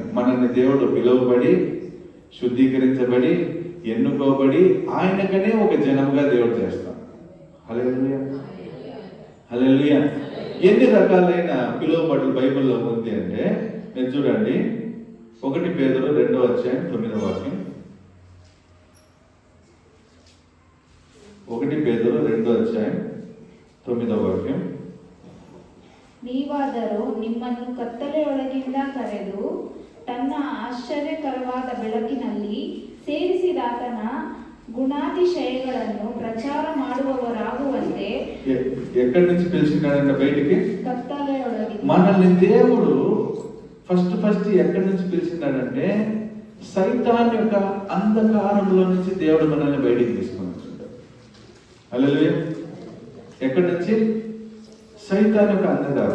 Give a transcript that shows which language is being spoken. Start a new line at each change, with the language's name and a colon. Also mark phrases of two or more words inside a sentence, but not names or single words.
Telugu: మనల్ని దేవుడు పిలువబడి శుద్ధీకరించబడి ఎన్నుకోబడి ఆయనకనే ఒక జనంగా దేవుడు చేస్తాం, హల్లెలూయా, హల్లెలూయా. ఎన్ని రకాలైన పిలువబడులు బైబిల్లో ఉంది అంటే మీరు చూడండి, 1 పేతురు 2:9 వాక్యం.
Kannada: 1 పేతురు 2:9 ವಾಕ್ಯ. ನೀವಾದರೂ ನಿಮ್ಮನ್ನು ಕತ್ತಲೆಯೊಳಗಿಂದ ಕರೆದು ತನ್ನ ಆಶ್ಚರ್ಯಕರವಾದ ಬೆಳಕಿನಲ್ಲಿ ಸೇರಿಸಿದಾತನ ಗುಣಾತಿಶಯಗಳನ್ನು ಪ್ರಚಾರ ಮಾಡುವವರಾಗುವಂತೆ
Telugu: ఎక్కడి నుంచి పిలిచినాడంటే బయటికి?
Kannada: కత్తలయొಳగి.
Telugu: మనల్ని దేవుడు ఫస్ట్ ఎక్కడి నుంచి పిలిచినాడంటే సైతాన్ యొక్క అంధకారంలో నుంచి దేవుడు మనల్ని బయటికి తీసుకొని వచ్చాడు, హల్లెలూయా. ఎక్కడి నుంచి? సైతాన్ యొక్క అంధకారం.